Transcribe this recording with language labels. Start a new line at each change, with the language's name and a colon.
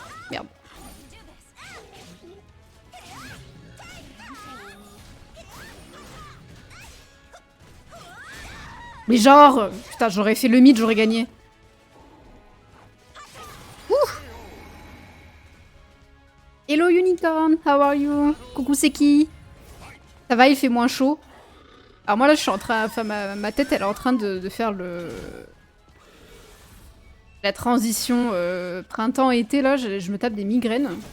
French: Merde. Mais genre... Putain, j'aurais fait le mid, j'aurais gagné. Ouh.
English: Hello Unicorn, how are you?
French: Coucou, c'est qui? Ça va, il fait moins chaud? Alors moi là, je suis en train... Enfin, ma tête, elle est en train de faire le... La transition printemps-été, là, je me tape des migraines.